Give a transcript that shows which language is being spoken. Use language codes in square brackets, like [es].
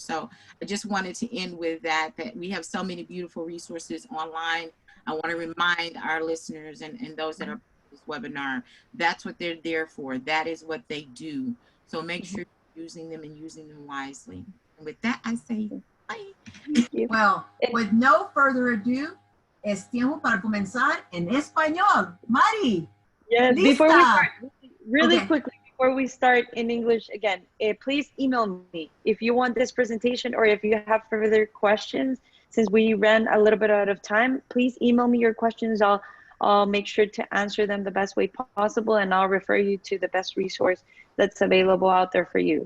[en] So I just wanted to end with that we have so many beautiful resources online. I want to remind our listeners and those that are this webinar, that's what they're there for. That is what they do. So make sure you're using them and using them wisely. And with that, I say bye. Well, with no further ado, [es] es tiempo para comenzar en español. Mari. [en] Yes, [es] lista. [en] Before we start, really quickly, before we start in English again, please email me if you want this presentation, or if you have further questions. Since we ran a little bit out of time, please email me your questions. I'll make sure to answer them the best way possible, and I'll refer you to the best resource that's available out there for you.